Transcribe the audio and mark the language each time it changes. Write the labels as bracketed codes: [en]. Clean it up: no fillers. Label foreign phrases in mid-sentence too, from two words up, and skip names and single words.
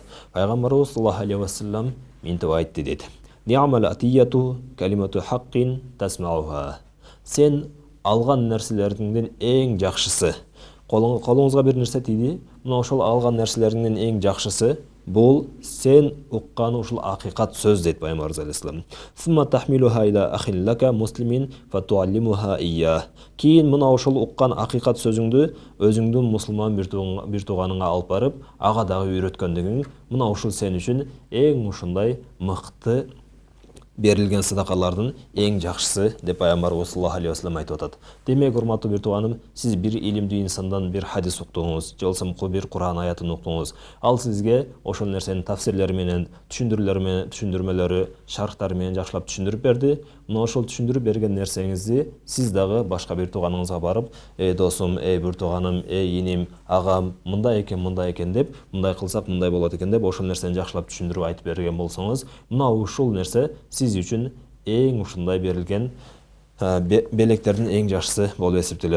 [ar] Пайгамбарыбыз صلى الله عليه وسلم [ky] минтип айтты дейт: [ar] "نعم العطية كلمة حق تسمعها." [ky] Сен алган нерселердин эң жакшысы. Колуңузга бир нерсе тийди, мына ошол алган нерселердин эң жакшысы бул сен уккан ушул акыйкат сөз дейт Пайгамбарыбыз алейхиссалам. [ar] "ثم تحملها إلى أخ لك مسلم فتعلمه إياها." [ky] Кийин мына ошол уккан акыйкат сөзүңдү өзүңдүн мусулман бир тууганыңа алып барып, ага дагы үйрөткөндүгүң, мына ушул сен үчүн эң ушундай мыкты берілген садақалардың ең жақшысы деп пайғамбарымыз [ar] صلى الله عليه وسلم [ky] айтып атат. Демек, урматтуу бир тууганым, сиз бир илимдүү инсандан бир хадис уктуңуз, же болбосо бир Кур'ан аятын уктуңуз. Ал сизге ошол нерсенин тафсирлери менен, түшүндүрмөлөрү, шархтары менен жакшылап түшүндүрүп берди. Мына ошол түшүндүрүп берген нерсеңизди сиз дагы башка бир тууганыңызга барып, досум, бир тууганым, иним, агам, мындай экен деп, мындай кылсак мындай болот экен деп, ошол нерсени жакшылап түшүндүрүп айтып берген болсоңуз, мына ушул нерсе сиз үчүн эң ушундай берилген белектердин эң жакшысы болуп эсептелет.